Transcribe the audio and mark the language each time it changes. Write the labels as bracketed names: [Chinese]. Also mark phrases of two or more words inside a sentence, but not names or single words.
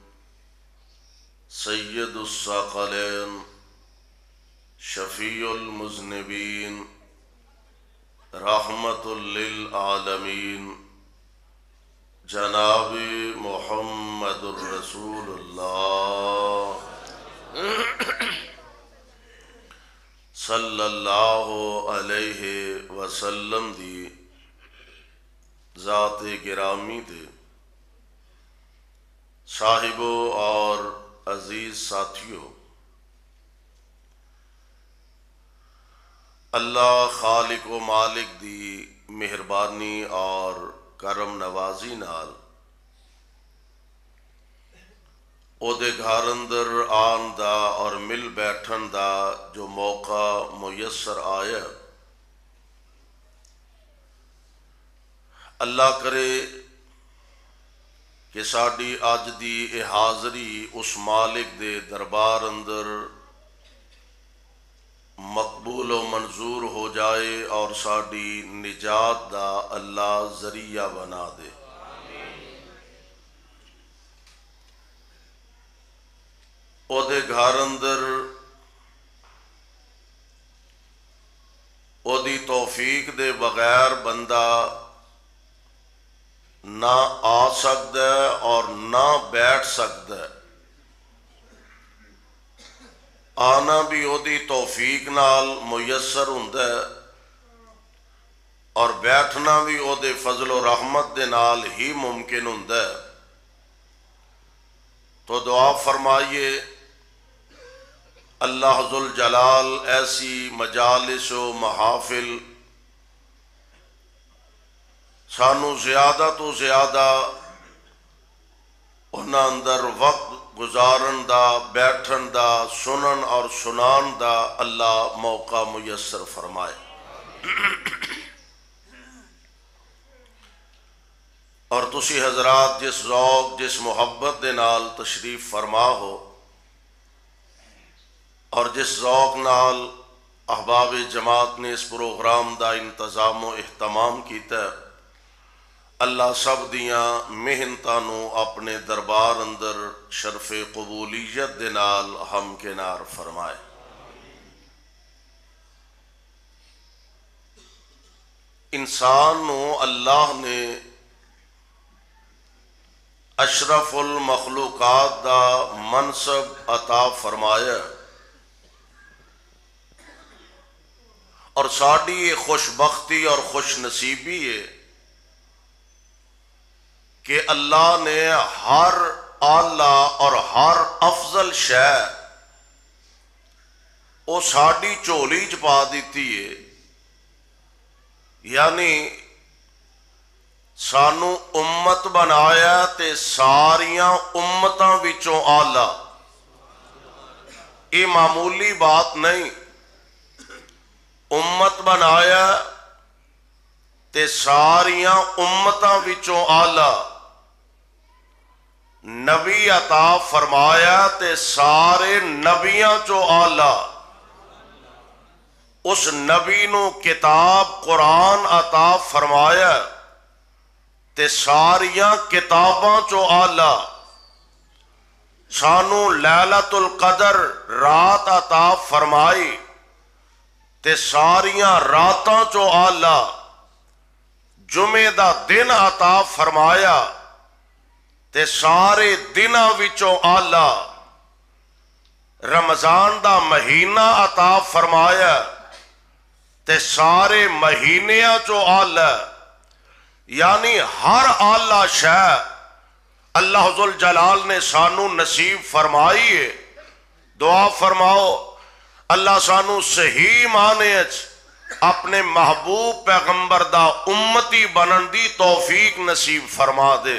[Arabic] سید الثقلین شفیع المذنبین رحمت للعالمین [Punjabi] جناب محمد الرسول اللہ [Arabic] صلی اللہ علیہ وسلم [Punjabi] دی ذات گرامی دے صاحبوں اور عزیز ساتھیوں، اللہ خالق و مالک دی مہربانی اور کرم نوازی نال او دے گھر اندر آن دا اور مل بیٹھن دا جو موقع میسر آیا، اللہ کرے کہ ساڈی اج دی اے حاضری اس مالک دے دربار اندر مقبول و منظور ہو جائے اور ساڈی نجات دا اللہ ذریعہ بنا دے۔ او دے گھر اندر او دی توفیق دے بغیر بندہ نہ آ سکتا ہے اور نہ بیٹھ سکتا ہے۔ آنا بھی ਉਹਦੀ توفیق نال میسر ਹੁੰਦਾ ہے اور بیٹھنا بھی ਉਹਦੇ فضل و رحمت دے نال ہی ممکن ਹੁੰਦਾ ہے۔ تو دعا فرمائیے اللہ ذوالجلال ایسی مجالس و محافل سانو زیادہ تو زیادہ انہاں اندر وقت گزارن دا، بیٹھن دا، سنن اور سنان دا اللہ موقع میسر فرمائے۔ اور تسی حضرات جس ذوق جس محبت دے نال تشریف فرما ہو اور جس ذوق نال احباب جماعت نے اس پروگرام دا انتظام و اہتمام کیتا ہے، اللہ سب دیاں محنتاں نو اپنے دربار اندر شرف قبولیت دے نال ہم کنار فرمائے۔ انسان نو اللہ نے اشرف المخلوقات دا منصب عطا فرمایا اور ساڑی یہ خوش بختی اور خوش نصیبی ہے کہ اللہ نے ہر اعلیٰ اور ہر افضل شے وہ ساڑی چولی چ پا دیتی ہے، یعنی سانو امت بنایا تے ساریاں امتاں وچوں اعلیٰ۔ یہ معمولی بات نہیں، امت بنایا تے ساریاں امتاں وچوں اعلیٰ، نبی عطا فرمایا تے سارے نبیاں چوں اعلیٰ، اس نبی نو کتاب قرآن عطا فرمایا تے ساریاں کتاباں چوں اعلیٰ، سانو لیلۃ القدر رات عطا فرمائی تے ساریاں راتاں چوں اعلیٰ، جمعے دا دن عطا فرمایا تے سارے دناں وچوں اعلیٰ، رمضان دا مہینہ عطا فرمایا تے سارے مہینیاں چوں اعلیٰ، یعنی ہر اعلیٰ شے اللہ ذوالجلال نے سانو نصیب فرمائی ہے۔ دعا فرماؤ اللہ سانو صحیح معنی اپنے محبوب پیغمبر دا امتی بنن دی توفیق نصیب فرما دے۔